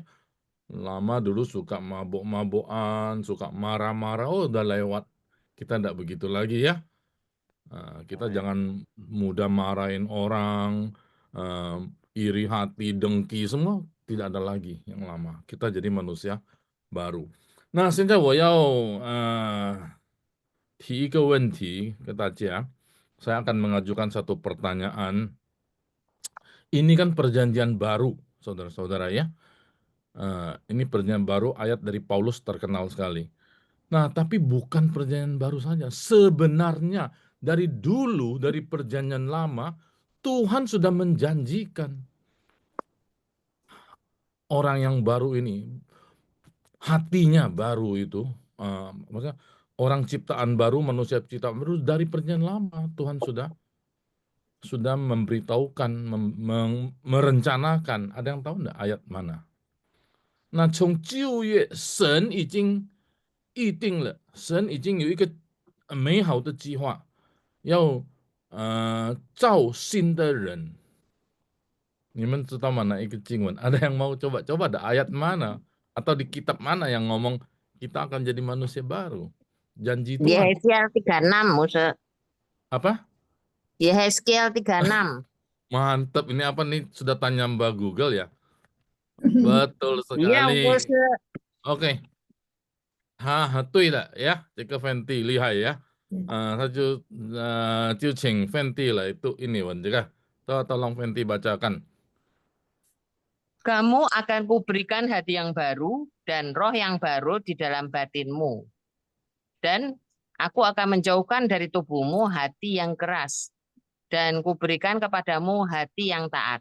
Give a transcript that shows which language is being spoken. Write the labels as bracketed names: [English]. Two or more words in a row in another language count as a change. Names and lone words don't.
[Indonesian] Lama dulu suka mabuk-mabukan, suka marah-marah, udah lewat. Kita tidak begitu lagi ya. Kita jangan mudah marahin orang, iri hati, dengki, semua tidak ada lagi yang lama. Kita jadi manusia baru. [Chinese] 那现在我要提一个问题给大家. [Indonesian] Saya akan mengajukan satu pertanyaan. Ini kan perjanjian baru, saudara-saudara ya. Ini perjanjian baru, ayat dari Paulus terkenal sekali. Nah, tapi bukan perjanjian baru saja. Sebenarnya dari dulu, dari perjanjian lama, Tuhan sudah menjanjikan orang yang baru ini, hatinya baru itu, maksudnya orang ciptaan baru, manusia ciptaan baru dari perjanjian lama Tuhan sudah memberitahukan, merencanakan. Ada yang tahu enggak ayat mana? [Chinese] 那从旧约，神已经预定了，神已经有一个美好的计划，要造新的人。你们知道mana一个经文? [Indonesian] Ada yang mau coba-coba ada ayat mana atau di kitab mana yang ngomong kita akan jadi manusia baru? Janji Tuhan. Yehezkiel 36, Musa. Apa? Yehezkiel 36. Mantap, ini apa nih? Sudah tanya Mbak Google ya? Betul Iya, sekali. Musa. [Chinese] OK. 对了呀，这个芬蒂厉害呀，他就请芬蒂来读 [Indonesian] ini juga. Tolong Fenty bacakan. Kamu akan kuberikan hati yang baru dan roh yang baru di dalam batinmu. Dan aku akan menjauhkan dari tubuhmu hati yang keras. Dan kuberikan kepadamu hati yang taat.